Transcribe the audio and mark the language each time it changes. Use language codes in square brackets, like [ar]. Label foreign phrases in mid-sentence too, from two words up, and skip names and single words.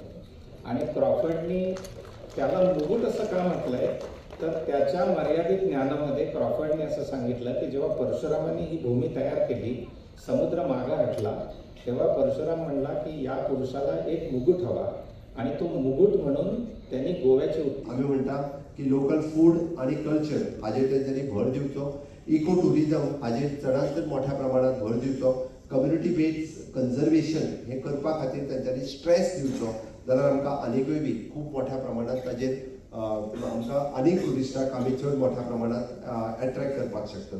[mr] आणि क्रॉफर्डनी त्याला मुकुट असं का म्हटलंय तर त्याच्या मर्यादित ज्ञानामध्ये क्रॉफर्डने असं सांगितलं की जेव्हा परशुरामांनी ही भूमी तयार केली, समुद्र मागा हटला, तेव्हा परशुराम म्हणला की या पुरुषाला एक मुकुट हवा आणि तो मुकुट म्हणून त्यांनी गोव्याची [kok] आम्ही म्हणता की [en] local food [kok] आणि कल्चर हाजेर त्यांनी भर दिवचो. [en] eco tourism [kok] हाजेर चडांत चड मोठ्या प्रमाणात भर दिवचो. [en] community based conservation [kok] हे करपा खातीर त्यांच्यानी स्ट्रेस दिवचो जाल्यार आमकां आनीकूय बी खूप मोठ्या प्रमाणात ताजेर आमकां आनीक टुरिस्टांक आमी चड मोठ्या प्रमाणात अट्रॅक्ट करपाक शकतले.